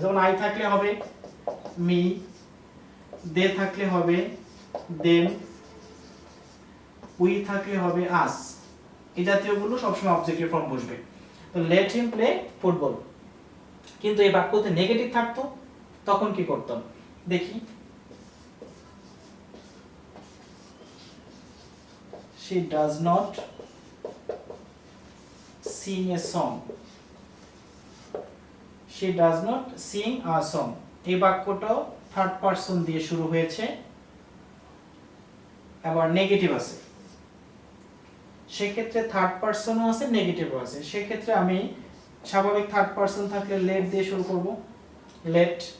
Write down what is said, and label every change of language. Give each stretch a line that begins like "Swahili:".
Bangla: যেমন আই থাকলে হবে মি, দে থাকলে হবে দেম, উই থাকলে হবে আস, এই জাতীয়গুলো সবসময় অবজেক্টিভ ফর্ম বসবে। তো
English: Let him play football.
Bangla: কিন্তু এই বাক্যতে নেগেটিভ থাকতো, তখন কি করতাম দেখি।
English: she does not sing a song, she does not sing a song।
Bangla: এই বাক্যটাও থার্ড পারসন দিয়ে শুরু হয়েছে, আবার নেগেটিভ আছে, সেক্ষেত্রে থার্ড পারসনও আছে নেগেটিভও আছে। সেক্ষেত্রে আমি স্বাভাবিক থার্ড পারসন থাকলে লেট দিয়ে শুরু করব, লেট।